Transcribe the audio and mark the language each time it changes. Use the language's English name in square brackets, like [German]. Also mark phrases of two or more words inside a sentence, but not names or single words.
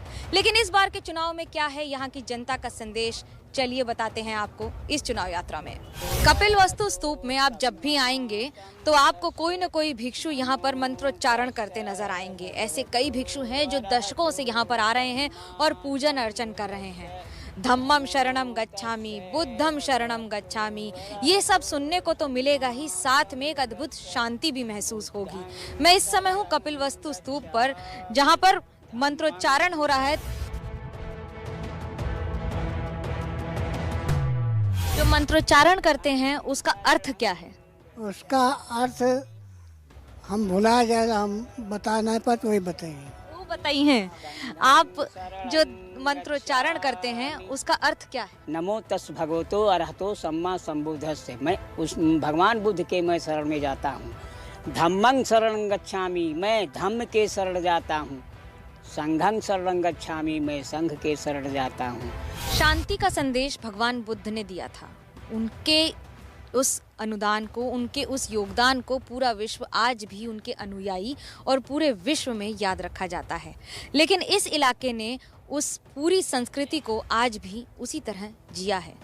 [Hindi] लेकिन इस बार के चुनाव में क्या है यहाँ की जनता का संदेश, चलिए बताते हैं आपको इस चुनाव यात्रा में। कपिलवस्तु स्तूप में आप जब भी आएंगे तो आपको कोई न कोई भिक्षु यहाँ पर मंत्रोच्चारण करते नजर आएंगे। ऐसे कई भिक्षु हैं जो दशकों से यहाँ पर आ रहे हैं और पूजन अर्चन कर रहे हैं। [Pali] धम्मम शरणम गच्छामि, बुद्धम शरणम गच्छामि, [Hindi] ये सब सुनने को तो मिलेगा ही, साथ में एक अद्भुत शांति भी महसूस होगी। मैं इस समय हूँ कपिलवस्तु स्तूप पर, जहाँ पर मंत्रोच्चारण हो रहा है। जो मंत्रोच्चारण करते हैं उसका अर्थ क्या है? उसका अर्थ हम भुला जाएगा, हम बता नहीं पाते, वही बताइए। वो बताइए, आप जो मंत्रोच्चारण करते हैं उसका अर्थ क्या है? [Pali] नमो तस् भगवतो अरहतो सम्मा संबुद्धस्से। [Hindi] मैं उस भगवान बुद्ध के मैं शरण में जाता हूँ। [Pali] धम्मं शरणं गच्छामि, [Hindi] मैं धम्म के शरण जाता हूँ। [Pali] संघं शरणं गच्छामि, [Hindi] मैं संघ के शरण जाता हूँ। शांति का संदेश भगवान बुद्ध ने दिया था। उनके उस अनुदान को, उनके उस योगदान को पूरा विश्व आज भी उनके अनुयायी और पूरे विश्व में याद रखा जाता है। लेकिन इस इलाके ने उस पूरी संस्कृति को आज भी उसी तरह जिया है।